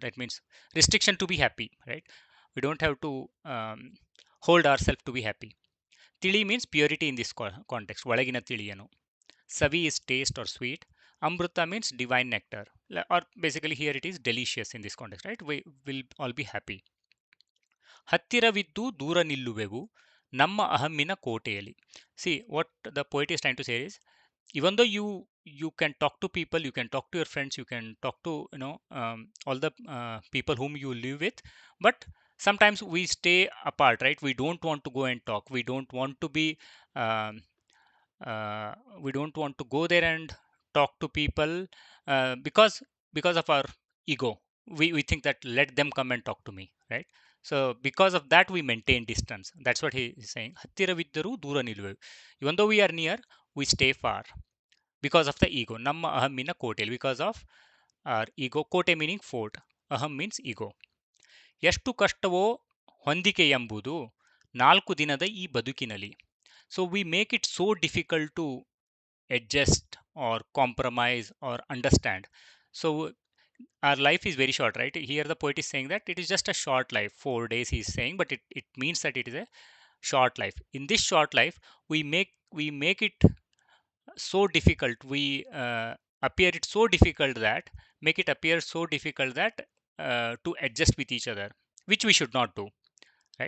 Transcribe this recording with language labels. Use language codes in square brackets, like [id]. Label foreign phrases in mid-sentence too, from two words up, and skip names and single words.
[en] That means restriction to be happy, right? We don't have to hold ourselves to be happy. Tili means purity in this context. [kn] ಒಳಗಿನ ತಿಳಿಯನ್ನು. [en] Savi is taste or sweet. Amruta means divine nectar. Or basically here it is delicious in this context, right? We will all be happy. [kn] ಹತ್ತಿರವಿದ್ದು ದೂರ ನಿಲ್ಲುವೆವು ನಮ್ಮ ಅಹಮ್ಮಿನ ಕೋಟೆಯಲ್ಲಿ. [en] See, what the poet is trying to say is, even though you can talk to people, you can talk to your friends, you can talk to all the people whom you live with, but sometimes we stay apart, right? We don't want to go and talk. We don't want to be um, we don't want to go there and talk to people because of our ego. We think that let them come and talk to me, right? So because of that we maintain distance. That's what he is saying. [kn] ಹತ್ತಿರವಿದ್ದರೂ ದೂರ ನಿಲ್ಲುವೆವು. [en] Even though we are near, we stay far because of the ego. [kn] ನಮ್ಮ ಅಹಮ್ಮಿನ ಕೋಟೆಯಲ್ಲಿ, [en] because of our ego. ಕೋಟೆ meaning fort, aham means ego. [kn] ಎಷ್ಟು ಕಷ್ಟವೋ ಹೊಂದಿಕೆ ಎಂಬುದು ನಾಲ್ಕು ದಿನದ ಈ ಬದುಕಿನಲ್ಲಿ. [en] So we make it so difficult to adjust or compromise or understand. So our life is very short, right? Here the poet is saying that it is just a short life, 4 days he's saying, but it means that it is a short life. In this short life, we make it so difficult, we appear it so difficult that make it appear so difficult that to adjust with each other, which we should not do, right?